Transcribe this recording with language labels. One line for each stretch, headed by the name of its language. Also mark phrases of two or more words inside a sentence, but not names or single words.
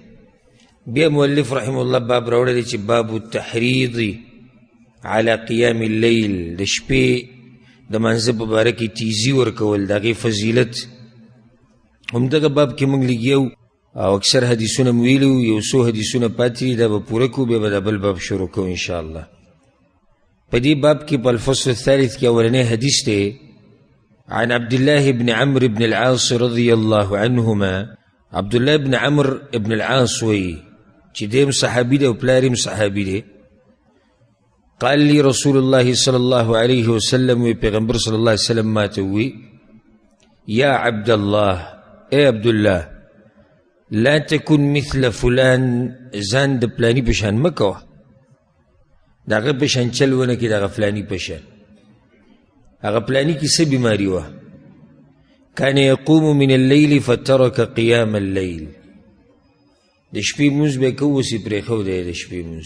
Pashto: بیا مؤلف رحمه الله باب راوړی دی چې
Arabic: باب التحریض علی قیام اللیل،
Pashto: د شپې د منځ په باره کې تیزي ورکول، د هغې فضیلت. همدغه باب کې موږ لګیو او اکثر حدیثونه مو ویلي وو، یو څو حدیثونه پاتې دي، دا به پوره کړو، بیا به دا بل باب شروع کوو انشاءالله. په دې باب کې په
Arabic: الفصل الثالث
Pashto: کې اولنی حدیث دی
Arabic: عن عبدالله بن عمرو بن العاص رضی الله عنهما.
Pashto: عبدالله بن عمرو بن العاص وی چې دیم صحابي دی او پلار هم صحابي دی.
Arabic: قال لي رسول الله صلی الله علیه وسلم،
Pashto: وی پیغمبر
Arabic: صلی الله علیه وسلم
Pashto: ما ته وی یا عبدالله، اے عبدالله،
Arabic: لا تكن مثل فلان،
Pashto: ځان د پلانی پشان مه کوه، د هغه پشان چل ونه کړي، د هغه فلاني پشان. هغه پلاني کې څه بیماري وه؟
Arabic: کان یقوم من اللیل فترک قیام اللیل،
Pashto: د شپې مونځ به کوو اوس یې پرېښودی د شپې مونځ.